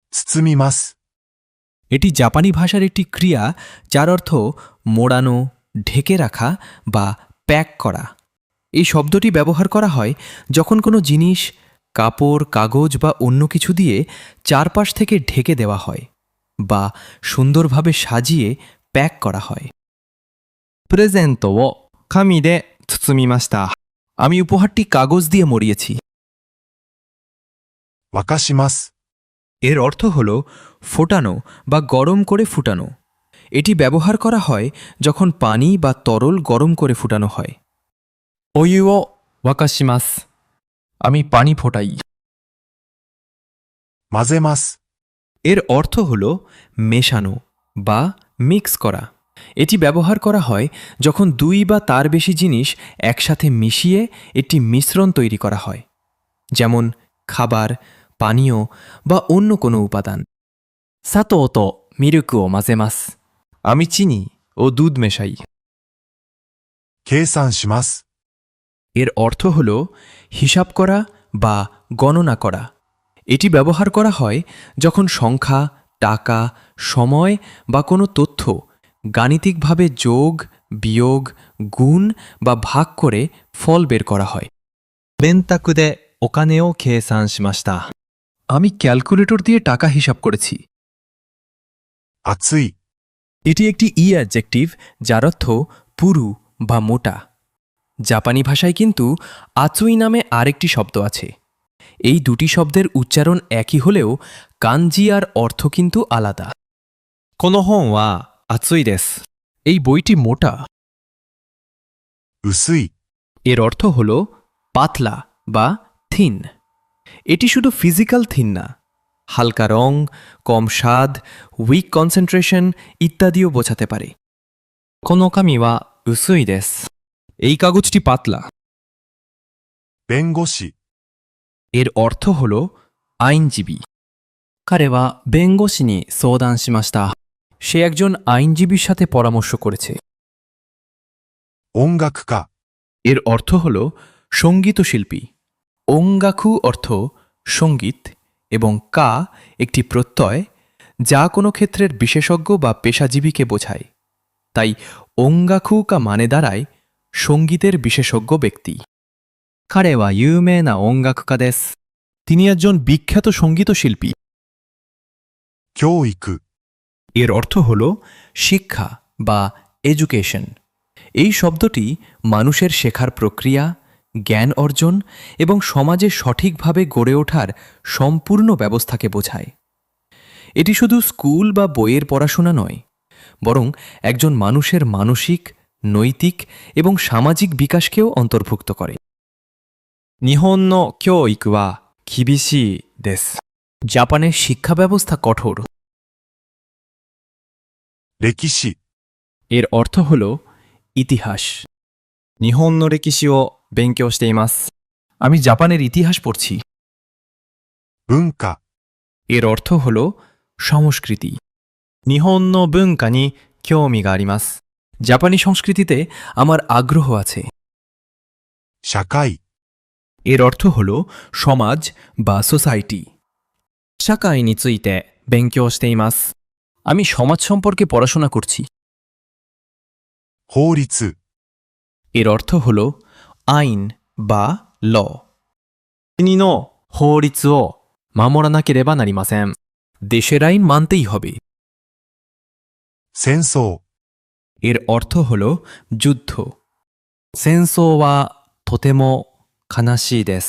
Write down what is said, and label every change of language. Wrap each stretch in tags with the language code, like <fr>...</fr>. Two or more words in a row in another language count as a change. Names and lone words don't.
<ja>包みます。</ja> <bn>এটি জাপানি ভাষার একটি ক্রিয়া যার অর্থ মোড়ানো, ঢেকে রাখা বা প্যাক করা। এই শব্দটি ব্যবহার করা হয় যখন কোনো জিনিস কাপড়, কাগজ বা অন্য কিছু দিয়ে চারপাশ থেকে ঢেকে দেওয়া হয় বা সুন্দরভাবে সাজিয়ে প্যাক করা হয়।</bn> <ja>プレゼントを紙で包みました。</ja> <bn>আমি উপহারটি কাগজ দিয়ে মরিয়েছি।</bn> <ja>沸かします。</ja> <bn>এর অর্থ হল ফোটানো বা গরম করে ফুটানো। এটি ব্যবহার করা হয় যখন পানি বা তরল গরম করে ফুটানো হয়।</bn> <ja>お湯を沸かします。</ja> <bn>আমি পানি ফোটাই।</bn> <ja>混ぜます。</ja> <bn>এর অর্থ হল মেশানো বা মিক্স করা। এটি ব্যবহার করা হয় যখন দুই বা তার বেশি জিনিস একসাথে মিশিয়ে একটি মিশ্রণ তৈরি করা হয়, যেমন খাবার, পানীয় বা অন্য কোনো উপাদান।</bn> <ja>砂糖とミルクを混ぜます。</ja> <bn>আমি চিনি ও দুধ মেশাই।</bn> <ja>計算します。</ja> <bn>এর অর্থ হল হিসাব করা বা গণনা করা। এটি ব্যবহার করা হয় যখন সংখ্যা, টাকা, সময় বা কোনো তথ্য গাণিতিকভাবে যোগ, বিয়োগ, গুণ বা ভাগ করে ফল বের করা হয়।</bn> <ja>電卓でお金を計算しました。</ja> <bn>আমি ক্যালকুলেটর দিয়ে টাকা হিসাব করেছি।</bn> <ja>熱い。</ja> <bn>এটি একটি অ্যাডজেক্টিভ যার অর্থ পুরু বা মোটা। জাপানি ভাষায় কিন্তু আচুই নামে আরেকটি শব্দ আছে। এই দুটি শব্দের উচ্চারণ একই হলেও কানজি আর অর্থ কিন্তু আলাদা।</bn> <ja>この本は熱いです。</ja> <bn>এই বইটি মোটা।</bn> <ja>薄い。</ja> <bn>এর অর্থ হল পাতলা বা থিন। এটি শুধু</bn> <en>physical thin</en> <bn>না, হালকা রং, কম স্বাদ,</bn> <en>weak concentration</en> <bn>ইত্যাদিও বোঝাতে পারে।</bn> <ja>この紙は薄いです。</ja> <bn>এই কাগজটি পাতলা।</bn> <ja>弁護士。</ja> <bn>এর অর্থ হল আইনজীবী।</bn> <ja>彼は弁護士に相談しました。</ja> <bn>সে একজন আইনজীবীর সাথে পরামর্শ করেছে।</bn> <ja>音楽家。</ja> <bn>এর অর্থ হল সঙ্গীতশিল্পী। ওঙ্গাকু অর্থ সঙ্গীত এবং কা একটি প্রত্যয় যা কোনো ক্ষেত্রের বিশেষজ্ঞ বা পেশাজীবীকে বোঝায়। তাই</bn> <ja>音楽家</ja> <bn>মানে দাঁড়ায় সঙ্গীতের বিশেষজ্ঞ ব্যক্তি।</bn> <ja>彼は有名な音楽家です。</ja> <bn>তিনি একজন বিখ্যাত সঙ্গীতশিল্পী।</bn> <ja>教育。</ja> <bn>এর অর্থ হল শিক্ষা বা এডুকেশন। এই শব্দটি মানুষের শেখার প্রক্রিয়া, জ্ঞান অর্জন এবং সমাজে সঠিকভাবে গড়ে ওঠার সম্পূর্ণ ব্যবস্থাকে বোঝায়। এটি শুধু স্কুল বা বইয়ের পড়াশোনা নয়, বরং একজন মানুষের মানসিক, নৈতিক এবং সামাজিক বিকাশকেও অন্তর্ভুক্ত করে।</bn> <ja>日本の教育は厳しいです。</ja> <bn>জাপানের শিক্ষা ব্যবস্থা কঠোর।</bn> <ja>歴史。</ja> <bn>এর অর্থ হল ইতিহাস।</bn> <ja>日本の歴史を勉強しています。</ja> <bn>আমি জাপানের ইতিহাস পড়ছি।</bn> <ja>文化。</ja> <bn>এর অর্থ হল সংস্কৃতি।</bn> <ja>日本の文化に興味があります。</ja> <bn>জাপানি সংস্কৃতিতে আমার আগ্রহ আছে।</bn> <ja>社会。</ja> <bn>এর অর্থ হল সমাজ বা সোসাইটি।</bn> <ja>社会について勉強しています。</ja> <bn>আমি সমাজ সম্পর্কে পড়াশোনা করছি।</bn> <ja>法律。</ja> <bn>এর অর্থ হল আইন বা ল।</bn> <ja>国の法律を守らなければなりません。</ja> <bn>দেশের আইন মানতেই হবে।</bn> <ja>戦争。</ja> <bn>এর অর্থ হল যুদ্ধ।</bn> <ja>戦争はとても悲しいです。</ja>